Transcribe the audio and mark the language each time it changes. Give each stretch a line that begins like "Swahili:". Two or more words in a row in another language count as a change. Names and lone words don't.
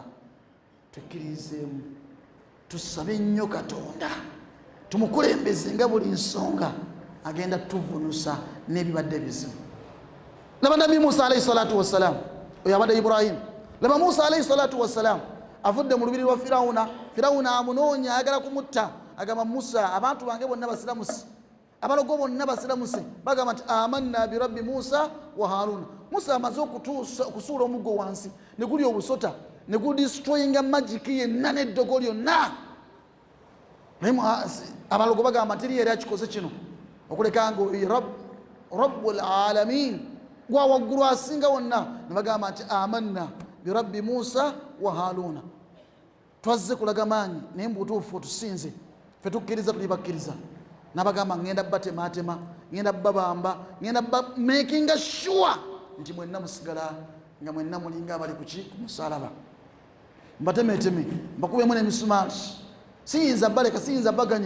Ganda: Tukkirizeemu, tusabe nnyo Katonda, tumukulembeze nga buli nsonga agenda tuvunusa n'ebibadde bizibu. Laba Nabi Musa
Arabic: عليه الصلاة والسلام,
Ganda: oyo abadde Ibrahim. Laba Musa
Arabic: عليه الصلاة والسلام
Ganda: avudde mu lubiri lwa Firawuna amunoonya ayagala kumutta, agamba Musa, abantu bange bonna basiramusi, abalogo bonna basiramusi, bagamba nti
Arabic: آمنا برب موسى وهارون.
Ganda: Musa amaze okusuula omuggo wansi ne guli obusota ne gudistroyinga magiki yenna n'eddogo lyonna. Abalogo bagamba nti yeri akikoze kino okuleka nga
Arabic: رب العالمين,
Ganda: gwa waggulu asinga wonna. Ne bagamba nti
Arabic: آمنا برب موسى وهارون,
Ganda: twazze kulaga maanyi naye mbutuufu otusinze, ffe tukkiriza tuli bakkiriza. Nabagamba ngenda batematema, ngenda babamba, ngenda
English: making sure
Ganda: nti mwenna musigala nga mwenna mulinga abali kuki ku musalaba. Mbatemeteme mbakubemu n'emisumaali, siyinza baleka, siyinza baganya.